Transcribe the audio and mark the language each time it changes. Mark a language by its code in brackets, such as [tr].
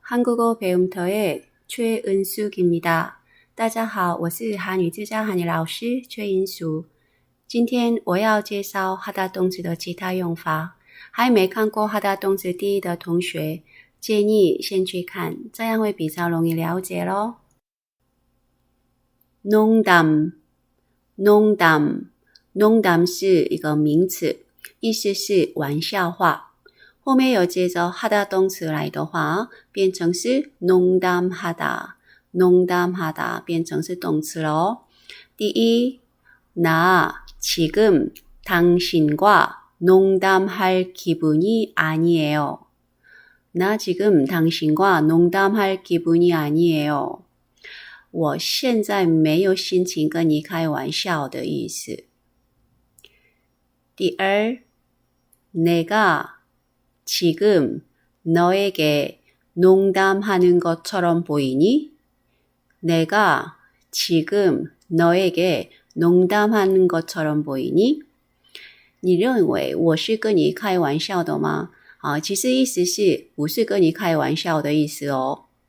[ko] 한국어 배움터의 최은숙입니다. [zh] 大家好，我是韩语之家韩语老师崔英淑。今天我要介绍哈达动词的其他用法。还没看过哈达动词第一的同学，建议先去看，这样会比较容易了解咯。 농담， 농담， 농담是一个名词，意思是玩笑话。后面有接着하다动词来的话，变成是농담하다， 농담하다变成是动词咯。 [ko] 第一，나 지금 당신과 농담할 기분이 아니에요. 나 지금 당신과 농담할 기분이 아니에요. [zh] 我现在没有心情跟你开玩笑的意思。 [ko] 第二，내가 지금 너에게 농담하는 것처럼 보이니? 내가 지금 너에게 농담하는 것처럼 보이니? [zh] 你认为我是跟你开玩笑的吗？其实意思是不是跟你开玩笑的意思哦。